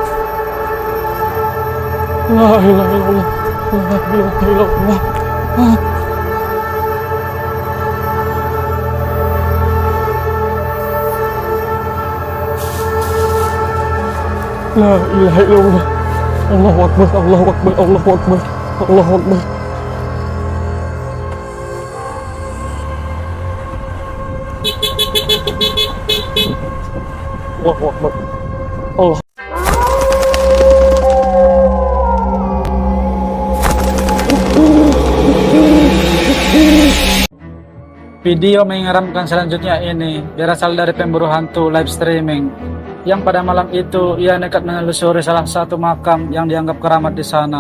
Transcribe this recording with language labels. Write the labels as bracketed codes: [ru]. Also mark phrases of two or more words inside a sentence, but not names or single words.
[ar] لا إله إلا الله. لا إله إلا الله. لا إله إلا الله. الله أكبر، الله أكبر، الله أكبر، الله أكبر. الله أكبر. Allah. [id] Video menyeramkan selanjutnya ini berasal dari pemburu hantu [en] live streaming [id] yang pada malam itu ia nekat menelusuri salah satu makam yang dianggap keramat di sana.